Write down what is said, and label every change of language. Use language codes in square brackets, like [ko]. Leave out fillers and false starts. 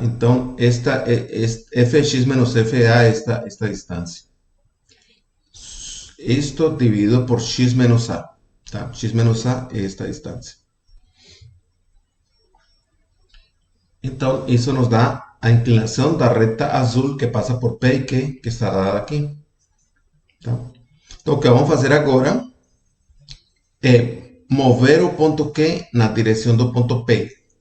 [pt] Então, esta f de x menos f de a, esta distância. [es] Esto dividido por x menos a. [pt] Tá? X menos a é esta distância. Então, isso nos dá a inclinação da reta azul que passa por P e Q, que está dada aqui. Tá? Então, o que vamos fazer agora é mover o ponto Q na direção do ponto P.